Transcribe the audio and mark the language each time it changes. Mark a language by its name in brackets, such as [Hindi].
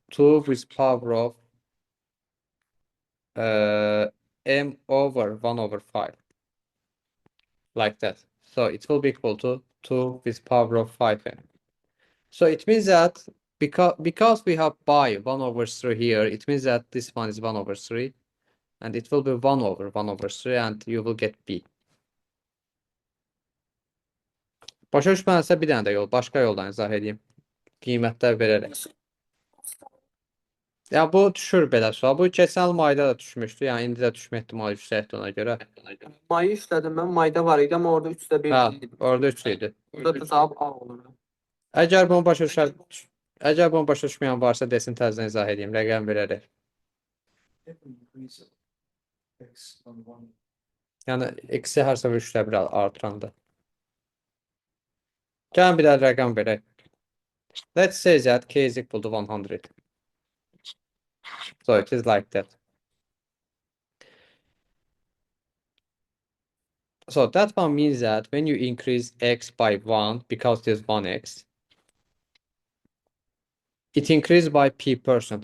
[English] 2 with power of m/1/5, like that. So it will be equal to 2 with power of 5m. So it means that because we have by 1/3 here, it means that this one is 1/3, and it will be 1/1/3, and you will get B. [Azerbaijani] Başa düşmədinsə bir dənə də yol, başqa yoldan izah edeyim. Qiymətlər verərək. Ya bu düşür belə sual. Bu keçən il mayda da düşmüşdü. Yəni indi də düşmə ehtimalı yüksəkdir ona görə. Mayı işlədim mən, mayda var idi, amma orada 3'də 1 Ha, idi. orada 3 idi. Burada da cavab A olur. Əgər bunu başa düşməyən varsa desin, təzədən izah edeyim. Rəqəm verərək. [English] If we increase x on 1, [Azerbaijani] Yəni eksi hər səfər 3-də 1 artıranda. Gəlin bir də rəqəm verək. [English] Let's say that k is equal to 100. So it is like that. So that one means that when you increase x by 1, because there's 1x, it increased by p%.